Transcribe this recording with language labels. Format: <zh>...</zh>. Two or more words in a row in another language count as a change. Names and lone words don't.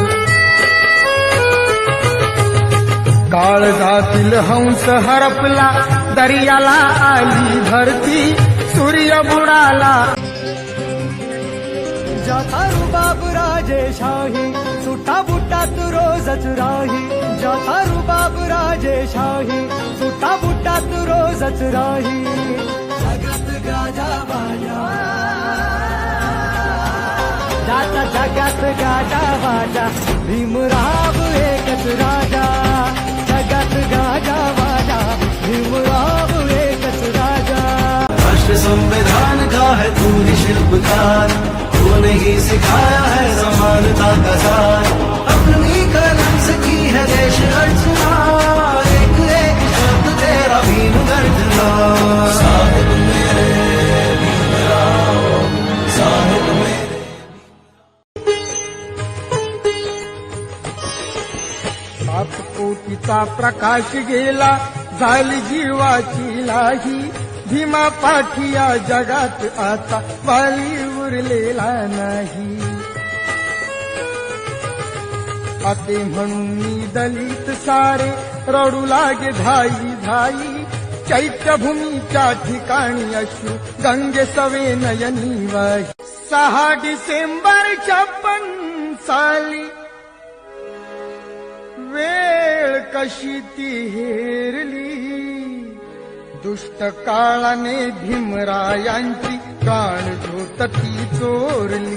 <mr>काळजातील हंस हरपला, दर्याला आली भरती, सूर्य बुडाला. जाता रुबाब राजेशाही, सुटा बुटात रोजच राही. जाता रुबाब राजेशाही, सुटा बुटात रोजच राही. जगत गाजा बाजा, जाता जगत गाजा बाजा, भीमराव एकच राजा. जगत गाजा बाजा, भीमराव एकच राजा.</mr> <hi>राष्ट्र संविधान का है तू ही शिल्पकार, तूने ही सिखाया है समानता का सार. अपनी कलम से की है देश अर्चना, एक एक शब्द तेरा भीम गर्जना. साहिब मेरे भीमराव, साहिब मेरे.</hi> <mr>सात कोटीचा प्रकाश गेला, झाली जीवाची लाही. भीमा पाठी या जगात आता वाली उरलेला नाही. असे म्हणून मी दलित सारे रडू लागे धाई धाई. चैत्यभूमीच्या ठिकाणी अश्रू गंगे सवे नयनी वाही. 6 डिसेंबर 56 साली वेळ कशी ती हेरली. दुष्ट काळाने भीमरायांची प्राणज्योत ती चोरली.</mr>